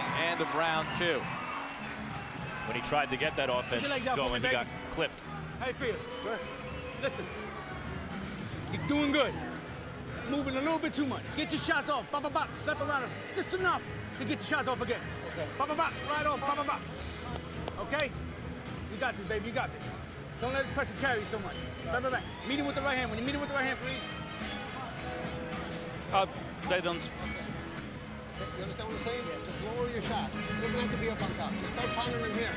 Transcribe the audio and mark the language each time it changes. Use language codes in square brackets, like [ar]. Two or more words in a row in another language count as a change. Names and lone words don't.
[en] End of round two. When he tried to get that offense going, he got clipped. How you feel? Good. Listen, You're doing good. Moving a little bit too much. Get your shots off. Ba ba ba. Step around us. Just enough to get your shots off again. Okay. Ba ba ba. Slide off. Ba ba ba. Okay? You got this, baby. You got this. Don't let this pressure carry you so much. Back, back, back. Meet him with the right hand. When you meet him with the right hand, please. They don't. You understand what I'm saying? Just lower your shots. It doesn't have to be up on top. Just start pounding them here.